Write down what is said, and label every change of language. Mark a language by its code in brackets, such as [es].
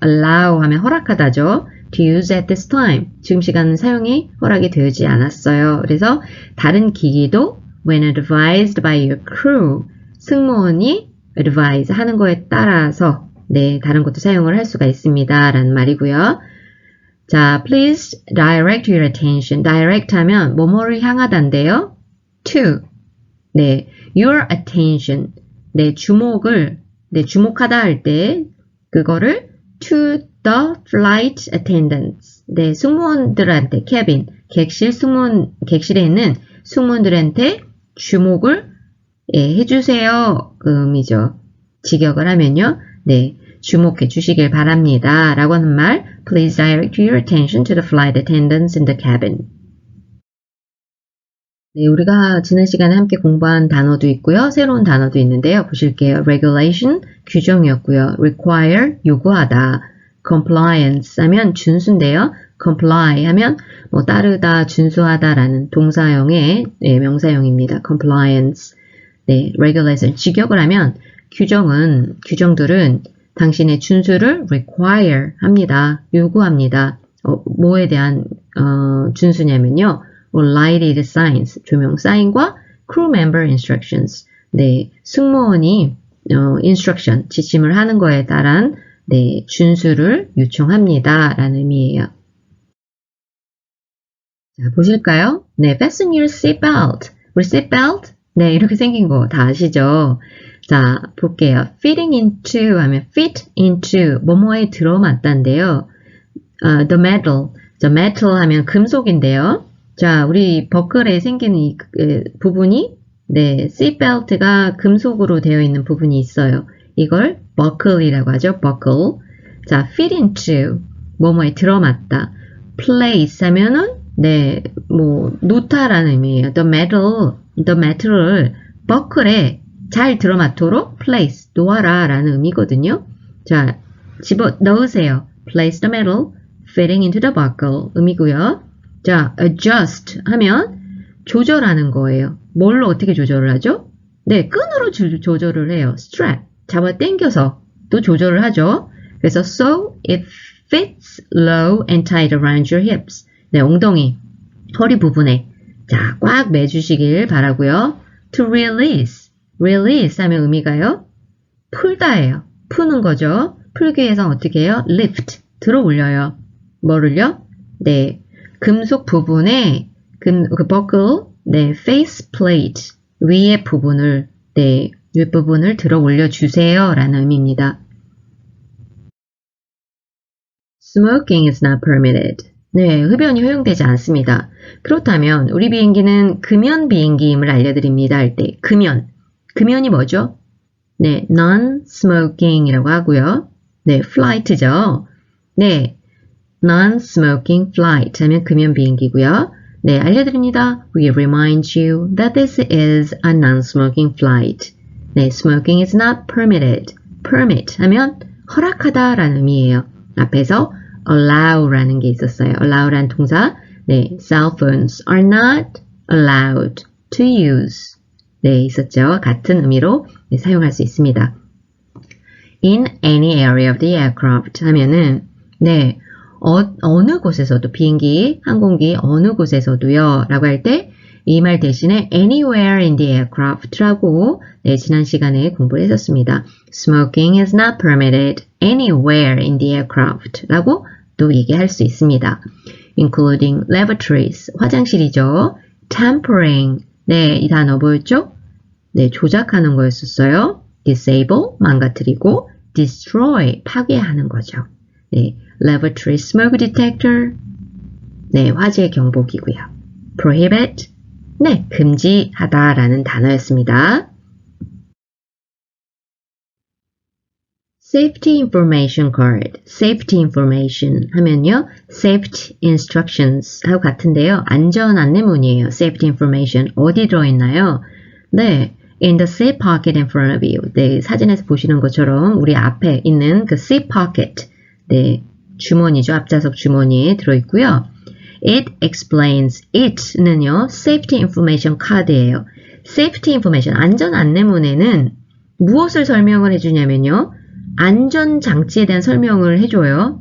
[ko] allow 하면 허락하다죠. [en] to use at this time, [ko] 지금 시간은 사용이 허락이 되지 않았어요. 그래서 다른 기기도 [en] when advised by your crew, [ko] 승무원이 advise 하는 거에 따라서 네, 다른 것도 사용을 할 수가 있습니다. 라는 말이고요. [en] 자, please direct your attention. [ko] direct 하면 뭐뭐를 향하다인데요. to, 네, your attention, 네, 주목을, 네, 주목하다 할 때 그거를 [en] to the flight attendants, [ko] 네, 승무원들한테, cabin, 객실에 있는 승무원들한테 주목을 예, 해주세요. 그 의미죠. 직역을 하면요, 네, 주목해 주시길 바랍니다. 라고 하는 말, [en] please direct your attention to the flight attendants in the cabin. [ko] 네, 우리가 지난 시간에 함께 공부한 단어도 있고요. 새로운 단어도 있는데요. 보실게요. regulation, 규정이었고요. require, 요구하다. compliance 하면 준수인데요. comply 하면 뭐 따르다, 준수하다라는 동사형의 네, 명사형입니다. compliance. 네, regulation, 직역을 하면 규정들은 당신의 준수를 require 합니다. 요구합니다. 뭐에 대한 준수냐면요. lighted signs, 조명 사인과 [en] crew member instructions, [ko] 네, 승무원이 instruction, 지침을 하는 거에 따른 네, 준수를 요청합니다. 라는 의미예요. 자, 보실까요? 네, [en] fasten your seatbelt. [ko] 우리 seatbelt? 네, 이렇게 생긴 거 다 아시죠? 자, 볼게요. fitting into 하면 fit into, 뭐뭐에 들어맞다인데요. the metal 하면 금속인데요. 자, 우리 버클에 생기는 이 부분이 네, seatbelt가 금속으로 되어 있는 부분이 있어요. 이걸 buckle이라고 하죠. buckle. 자, fit into, 뭐뭐에 들어맞다. place 하면은 네, 뭐 놓다라는 의미예요. the metal을 buckle에 잘 들어맞도록 place, 놓아라 라는 의미거든요. 자, 집어 넣으세요. [en] place the metal, fitting into the buckle [ko] 의미고요. 자, adjust 하면 조절하는 거예요. 뭘로 어떻게 조절을 하죠? 네, 끈으로 조절을 해요. strap, 잡아 당겨서 또 조절을 하죠. 그래서 [en] so it fits low and tight around your hips. [ko] 네, 엉덩이, 허리 부분에 자, 꽉 매주시길 바라고요. to release 하면 의미가요. 풀다예요. 푸는 거죠. 풀기 위해서 어떻게 해요? lift, 들어 올려요. 뭐를요? 네, 금속 부분에 그 buckle, 네, face plate 위에 부분을 네, 윗부분을 들어 올려 주세요 라는 의미입니다. [en] Smoking is not permitted. [ko] 네, 흡연이 허용되지 않습니다. 그렇다면 우리 비행기는 금연 비행기임을 알려드립니다 할 때 금연이 뭐죠? 네, non-smoking이라고 하고요. 네, flight죠. 네, non-smoking flight 하면 금연 비행기고요. 네, 알려드립니다. [en] We remind you that this is a non-smoking flight. 네, smoking is not permitted. [ko] permit 하면 허락하다라는 의미예요. 앞에서 allow라는 게 있었어요. allow라는 동사. [en] 네, cell phones are not allowed to use. [ko] 네, 있었죠. 같은 의미로 네, 사용할 수 있습니다. [en] In any area of the aircraft [ko] 하면은 네, 어느 곳에서도 비행기, 항공기 어느 곳에서도요 라고 할 때 이 말 대신에 [en] anywhere in the aircraft [ko] 라고 네, 지난 시간에 공부를 했었습니다. [en] Smoking is not permitted anywhere in the aircraft [ko] 라고 또 얘기할 수 있습니다. [en] Including lavatories, [ko] 화장실이죠. Tampering, 네, 이 단어 뭐였죠? 네, 조작하는 거였었어요. Disable, 망가뜨리고 Destroy, 파괴하는 거죠. 네, lavatory smoke detector, 네, 화재 경보기고요. Prohibit, 네, 금지하다라는 단어였습니다. [en] Safety information card, safety information 하면요, safety instructions [ko] 하고 같은데요. 안전 안내문이에요. safety information 어디 들어있나요? 네, [en] in the seat pocket in front of you. [ko] 네, 사진에서 보시는 것처럼 우리 앞에 있는 그 seat pocket, 네, 주머니죠. 앞좌석 주머니에 들어있고요. [en] It explains, it는요, safety information card예요. [ko] safety information, 안전 안내문에는 무엇을 설명을 해주냐면요. 안전장치에 대한 설명을 해줘요.